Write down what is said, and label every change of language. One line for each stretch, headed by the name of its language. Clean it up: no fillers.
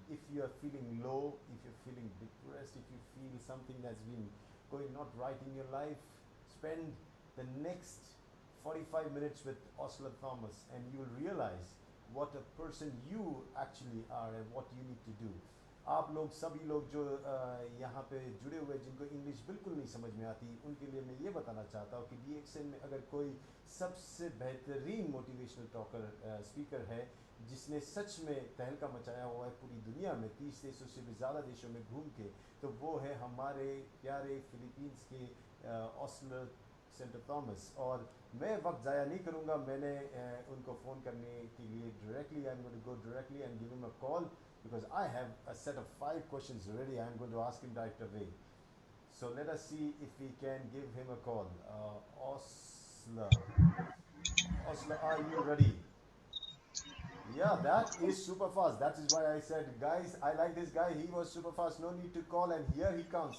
English: If you are feeling low, if you're feeling depressed, if you feel something that's been going not right in your life, spend the next 45 minutes with OSLER Thomas and you will realize what a person you actually are and what you need to do.
Hindi: आप लोग सभी लोग जो यहाँ पे जुड़े हुए जिनको इंग्लिश बिल्कुल नहीं समझ में आती, उनके लिए मैं ये बताना चाहता हूँ कि DXN में अगर कोई सबसे बेहतरीन मोटिवेशनल टॉकर स्पीकर है जिसने सच में तहलका मचाया हुआ है पूरी दुनिया में 30 देशों से भी ज़्यादा देशों में घूम के, तो वो है हमारे प्यारे फिलीपींस के OSLER STO.TOMAS। और मैं वक्त ज़ाया नहीं करूँगा, मैंने उनको फ़ोन करने के लिए directly
English: I am going to go directly and give him a call because I have a set of 5 questions ready. I'm going to ask him right away. So let us see if we can give him a call. OSLER. OSLER, are you ready? Yeah, that is super fast. That is why I said, guys, I like this guy. He was super fast. No need to call, and here he comes.